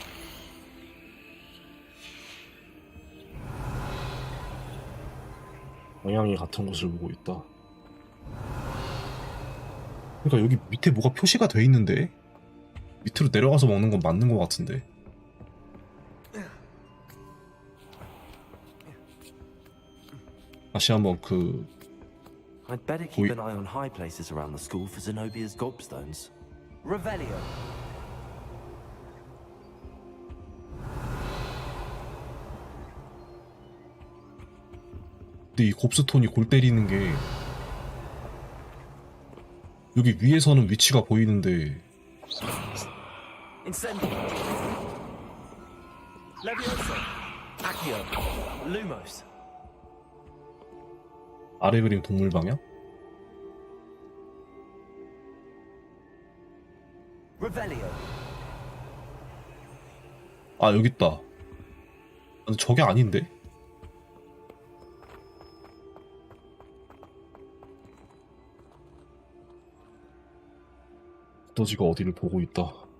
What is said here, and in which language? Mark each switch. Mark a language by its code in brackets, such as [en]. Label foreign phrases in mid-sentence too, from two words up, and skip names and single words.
[ko] 방향이 같은 곳을 보고 있다. 그러니까 여기 밑에 뭐가 표시가 돼 있는데 밑으로 내려가서 먹는 건 맞는 것 같은데. 다시 한번 [en] I'd better keep an eye on high places around the school for Zenobia's gobstones. [ko] Revelio. 근데 이 곱스톤이 골 때리는 게 여기 위에서는 위치가 보이는데 Incendio. Levioso. Accio. Lumos. 아래 그림 동물 방향? Revelio. 아 여기 있다. 근데 저게 아닌데? 두더지가 어디를 보고 있다.